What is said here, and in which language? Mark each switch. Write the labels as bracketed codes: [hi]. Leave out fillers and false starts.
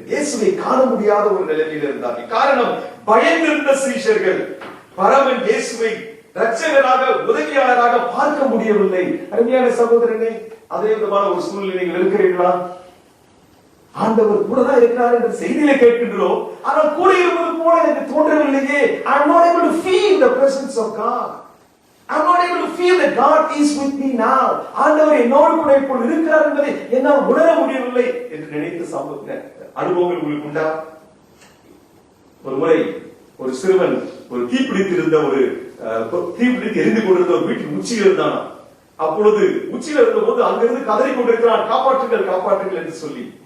[ta] இயேசுவை காண முடியாத ஒரு நிலையில் இருந்தார்கள். காரணம், பயந்திருந்த சீஷர்கள் பரமன் இயேசுவை இரட்சகராக உதவியாளராக பார்க்க முடியவில்லை. அருமையான சகோதரனே, அதே விதமான ஒரு சூழ்நிலை நீங்கள் இருக்கிறீர்களா? ஆண்டவர் கூட தான் இருக்கிறார் என்ற செய்தியில கேட்கின்றோம், ஆனால் கூட இருப்பது போல எனக்கு தோன்றவில்லையே. [en] I am not able to feel the presence of God. I am not able to feel that God is with me now. [ta] ஆண்டவர் என்னோடு கூட இப்போது இருக்கிறார் என்பதை என்னால் உணர முடியவில்லை என்று நினைத்த அனுபவங்கள் உங்களுக்கு உண்டா? ஒரு முறை ஒரு சிறுவன் ஒரு தீப்பிடித்திருந்த தீப்பிடித்து எரிந்து கொண்டிருந்த ஒரு வீட்டின் உச்சியில் இருந்தான். அப்பொழுது உச்சியில் இருந்த போது அங்கிருந்து கதறி கொண்டிருக்கிறான், காப்பாற்றுங்கள் காப்பாற்றுங்கள் என்று சொல்லி.